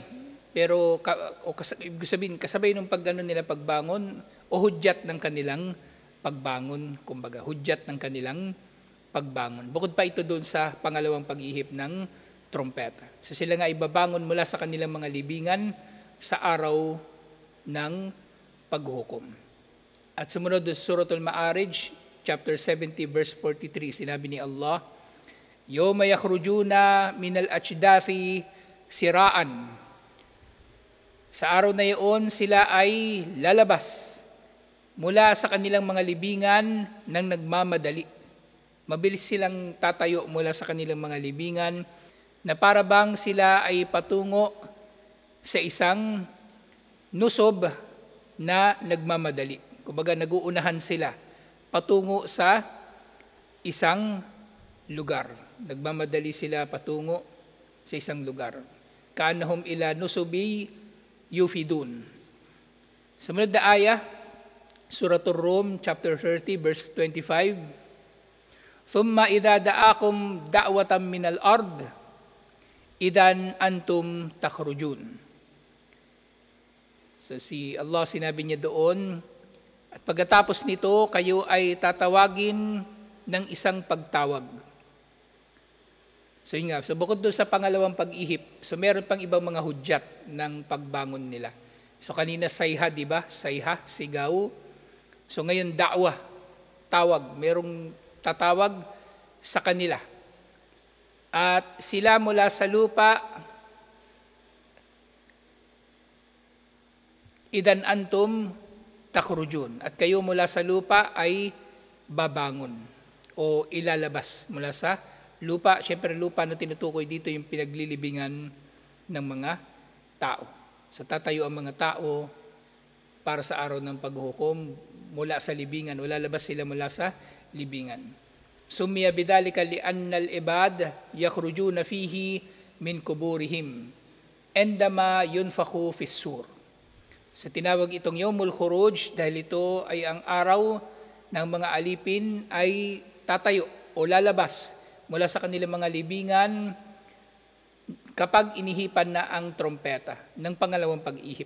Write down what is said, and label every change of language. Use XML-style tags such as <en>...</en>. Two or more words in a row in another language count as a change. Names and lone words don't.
<tl>Pero, ibig sabihin, kasabay nung nila pagbangon, o hudyat ng kanilang pagbangon, kumbaga, hudyat ng kanilang pagbangon. Bukod pa ito dun sa pangalawang pag-ihip ng trompeta. So, sila nga ibabangon mula sa kanilang mga libingan sa araw ng paghuhukom. At sumunod sa Suratul Ma'arij, chapter 70, verse 43, sinabi ni Allah,</tl> <ar>يوم يخرجون من الأجداث سراعا.</ar> <tl>Sa araw na iyon, sila ay lalabas mula sa kanilang mga libingan ng nagmamadali. Mabilis silang tatayo mula sa kanilang mga libingan na para bang sila ay patungo sa isang nusob na nagmamadali. Kumbaga naguunahan sila patungo sa isang lugar. Nagmamadali sila patungo sa isang lugar.</tl> <ar>كأنهم إلى نصب يوفضون.</ar> <tl>Sumunod na ayah, Suratul Rum, chapter 30, verse 25.</tl> <ar>ثم إذا دعاكم دعوة من الأرض إذا أنتم تخرجون.</ar> <tl>So si Allah sinabi niya doon, at pagkatapos nito, kayo ay tatawagin ng isang pagtawag. So yun nga, so bukod doon sa pangalawang pag-ihip, so meron pang ibang mga hudyat ng pagbangon nila. So kanina sayha, di ba? Sayha, sigaw. So ngayon da'wa, tawag. Merong tatawag sa kanila. At sila mula sa lupa,</tl> <ar>إذا أنتم تخرجون.</ar> <tl>At kayo mula sa lupa ay babangon o ilalabas mula sa lupa. Siyempre lupa na tinutukoy dito yung pinaglilibingan ng mga tao. So tatayo ang mga tao para sa araw ng paghuhukom mula sa libingan. O lalabas sila mula sa libingan.</tl> <ar>سمي بذلك لأن العباد يخرجون فيه من قبورهم عندما ينفخ في الصور.</ar> <tl>So tinawag itong</tl> <ar>يوم الخروج</ar> <tl>dahil ito ay ang araw ng mga alipin ay tatayo o lalabas mula sa kanilang mga libingan kapag inihipan na ang trompeta ng pangalawang pag-ihip.</tl>